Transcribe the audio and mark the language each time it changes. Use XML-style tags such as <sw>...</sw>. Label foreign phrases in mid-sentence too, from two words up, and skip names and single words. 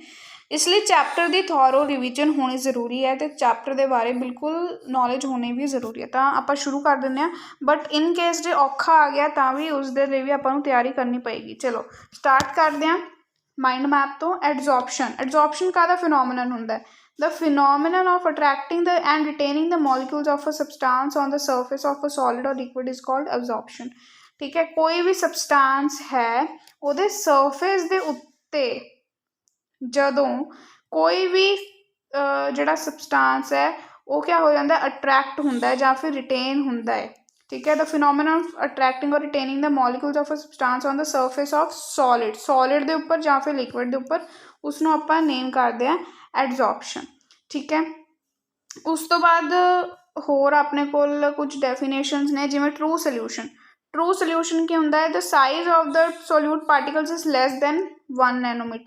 <pa>ਇਸ ਲਈ ਚੈਪਟਰ ਦੀ</pa> <en>thorough revision</en> <pa>ਹੋਣੀ ਜ਼ਰੂਰੀ ਹੈ ਅਤੇ ਚੈਪਟਰ ਦੇ ਬਾਰੇ ਬਿਲਕੁਲ ਨੌਲੇਜ ਹੋਣੀ ਵੀ ਜ਼ਰੂਰੀ ਹੈ। ਤਾਂ ਆਪਾਂ ਸ਼ੁਰੂ ਕਰ ਦਿੰਦੇ ਹਾਂ,</pa> <en>but in case</en> <pa>ਜੇ ਔਖਾ ਆ ਗਿਆ ਤਾਂ ਵੀ ਉਸ ਦੇ ਲਈ ਵੀ ਆਪਾਂ ਨੂੰ ਤਿਆਰੀ ਕਰਨੀ ਪਏਗੀ। ਚਲੋ ਸਟਾਰਟ ਕਰਦੇ ਹਾਂ</pa> <en>mind map</en> <pa>ਤੋਂ। ਐਡਜ਼ੋਰਪਸ਼ਨ ਕਾਹਦਾ ਫਿਨੋਮੀਨਨ ਹੁੰਦਾ ਹੈ?</pa> <en>The phenomenon of attracting the and retaining the molecules of a substance on the surface of a solid or liquid is called absorption।</en> <hi>ठीक है, कोई भी substance है</hi> <pa>ਉਹਦੇ surface ਦੇ ਉੱਤੇ ਜਦੋਂ ਕੋਈ ਵੀ ਜਿਹੜਾ substance ਹੈ ਉਹ ਕਿਆ ਹੋ ਜਾਂਦਾ, ਅਟਰੈਕਟ ਹੁੰਦਾ ਹੈ ਜਾਂ ਫਿਰ ਰਿਟੇਨ ਹੁੰਦਾ ਹੈ। ਠੀਕ ਹੈ,</pa> <en>the phenomenon of attracting or retaining the molecules of a substance on the surface of solid</en> <pa>ਦੇ ਉੱਪਰ ਜਾਂ ਫਿਰ liquid ਦੇ ਉੱਪਰ, ਉਸਨੂੰ ਆਪਾਂ ਨੇਮ ਕਰਦੇ ਹਾਂ ਐਡਜ਼ੋਰਪਸ਼ਨ। ਠੀਕ ਹੈ, ਉਸ ਤੋਂ ਬਾਅਦ ਹੋਰ ਆਪਣੇ ਕੋਲ ਕੁਝ ਡੈਫੀਨੇਸ਼ਨਸ ਨੇ, ਜਿਵੇਂ</pa> <en>true solution</en> <pa>ਕੀ ਹੁੰਦਾ ਹੈ?</pa> <en>The size of the solute particles is less than 1 nanometer.</en>